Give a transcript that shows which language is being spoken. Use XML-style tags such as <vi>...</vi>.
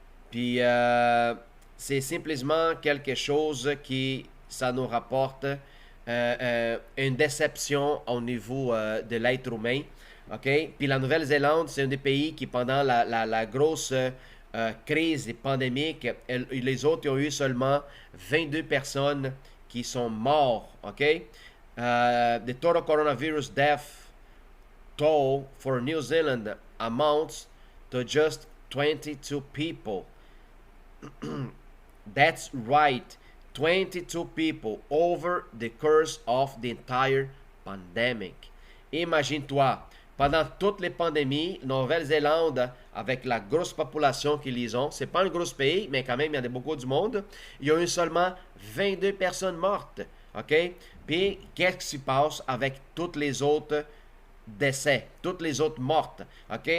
<fr>Puis, c'est simplement quelque chose qui, ça nous rapporte une déception au niveau de l'être humain. OK? Puis la Nouvelle-Zélande, c'est un des pays qui, pendant la grosse crise pandémique, les autres ont eu seulement 22 personnes qui sont mortes. OK?</fr> <en>The total coronavirus death toll for New Zealand amounts to just 22 people. That's right, 22 people over the course of the entire pandemic.</en> <fr>Imagine-toi, pendant toutes les pandémies, Nouvelle-Zélande, avec la grosse population qu'ils ont, c'est pas un gros pays, mais quand même, il y a beaucoup du monde, il y a eu seulement 22 personnes mortes. OK? Puis, qu'est-ce qui se passe avec toutes les autres décès, toutes les autres mortes? OK?</fr>